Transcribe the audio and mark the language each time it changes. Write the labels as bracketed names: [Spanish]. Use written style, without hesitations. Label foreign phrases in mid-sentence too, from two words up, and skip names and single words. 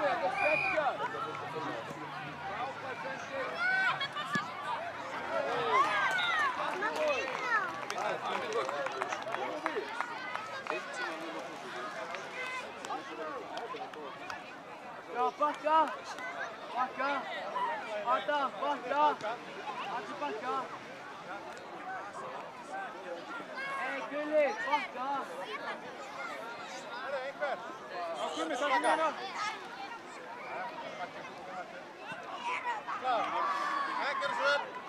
[Icelandic] Þetta er sterkar. Frábært sendi. Já, [Swedish] backa. Backa. Adam, backa. Allir backa. Gulli, backa. [Icelandic] Já, Gummi, takk fyrir hérna. Klar. Gjörðu svo vel.